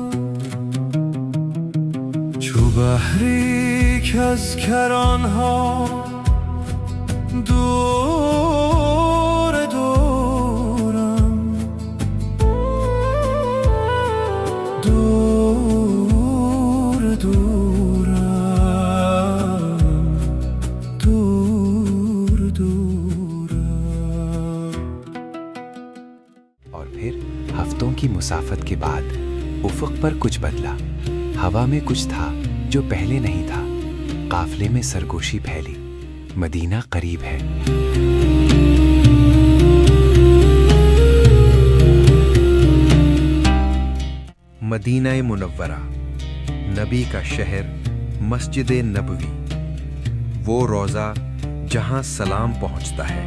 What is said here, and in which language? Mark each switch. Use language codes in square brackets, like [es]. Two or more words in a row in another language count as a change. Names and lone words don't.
[fa] چو بحری که از کرانها دور دورم، دور دورم، دور دورم۔ [ur] اور پھر ہفتوں کی مسافت کے بعد افق پر کچھ بدلا۔ ہوا میں کچھ تھا جو پہلے نہیں تھا۔ قافلے میں سرگوشی پھیلی، مدینہ قریب ہے۔ مدینہ منورہ، نبی کا شہر، مسجد نبوی، وہ روضہ جہاں سلام پہنچتا ہے۔